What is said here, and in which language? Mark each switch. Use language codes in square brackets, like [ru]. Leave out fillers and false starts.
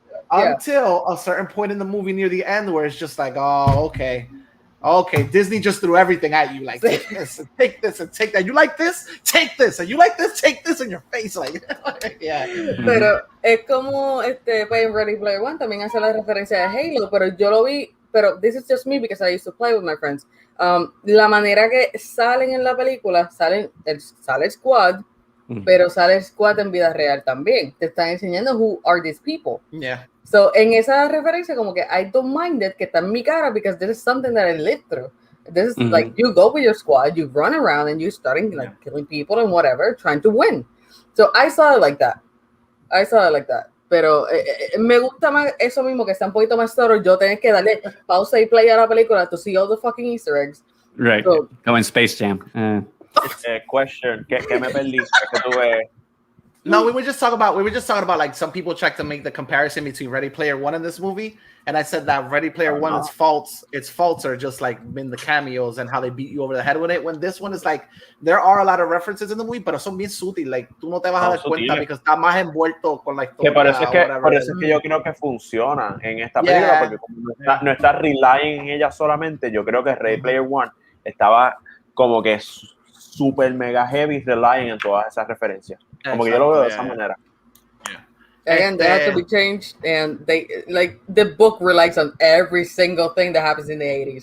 [en] Until a certain point in the movie near the end where it's just like, oh, okay, Disney just threw everything at you, like take this and take this and take that. You like this? Take this. And you like this? Take this in your face, like yeah. [es] Pero es como pues en Ready Player One también hace la referencia de Halo, pero yo lo vi, pero [en] this is just me because I used to play with my friends. [es] La manera que salen en la película, sale Squad, pero sale Squad en vida real también. Te están enseñando [en] who are these people. Yeah. So, [es] en esa referencia, como que [en] I don't mind it, [es] que está en mi cara, [en] because this is something that I lived through. This is like, you go with your squad, you run around, and you're starting like killing people and whatever, trying to win. So, I saw it like that. [es] Pero me gusta más eso mismo, que está un poquito más [en] thorough. [es] Yo tengo que darle pausa y play a la película [en] to see all the fucking Easter eggs. Right. So, Go in Space Jam. Question. [es] ¿Qué me perdiste? Que tuve... [en] No, we were just talking about like some people tried to make the comparison between Ready Player One and this movie, and I said that Ready Player One its faults are just like in the cameos and how they beat you over the head with it. When this one is like there are a lot of references in the movie, [es] pero son bien sutil. [en] Like [es] tú no te vas a dar cuenta porque está más envuelto con la historia. Que por eso es que yo creo que funciona en esta película porque como no está [en] relying [es] en ella solamente. Yo creo que Ready Player One estaba como que super mega [en] heavy relying [es] en todas esas referencias. Como que yo lo veo de esa manera. [en] Again, they have to be changed, and they like the book relies on every single thing that happens in the 80s.